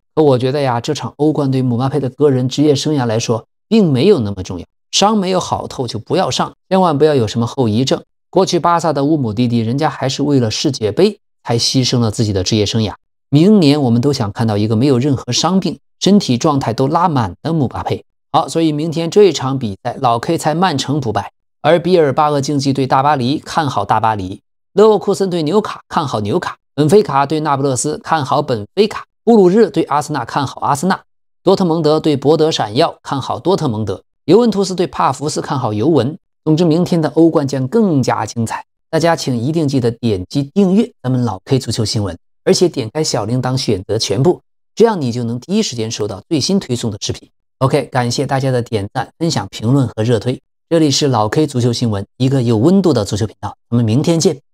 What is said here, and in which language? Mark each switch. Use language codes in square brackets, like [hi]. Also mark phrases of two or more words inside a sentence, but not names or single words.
[zh] 可我覺得呀，這場歐冠對姆巴佩的個人職業生涯來說並沒有那麼重要，傷沒有好透就不要上，千萬不要有什麼後遺症。過去巴薩的乌姆蒂蒂，人家還是為了世界杯才犧牲了自己的職業生涯。明年我們都想看到一個沒有任何傷病、身體狀態都拉滿的姆巴佩。好，所以明天這場比赛老 K 猜曼城不败，而比爾巴鄂竞技对大巴黎看好大巴黎，勒沃庫森对纽卡看好纽卡，本菲卡对那不勒斯看好本菲卡，布鲁日对阿森纳看好阿森纳，多特蒙德对博德闪耀看好多特蒙德，尤文图斯对帕福斯看好尤文。总之明天的歐冠將更加精彩，大家請一定記得點擊訂閱咱們老 K 足球新聞，而且點開小鈴鐺選擇全部，這樣你就能第一時間收到最新推送的視頻。OK， 感謝大家的點讚、分享、評論和熱推。這裡是老 K 足球新聞，一個有溫度的足球頻道。我們明天見。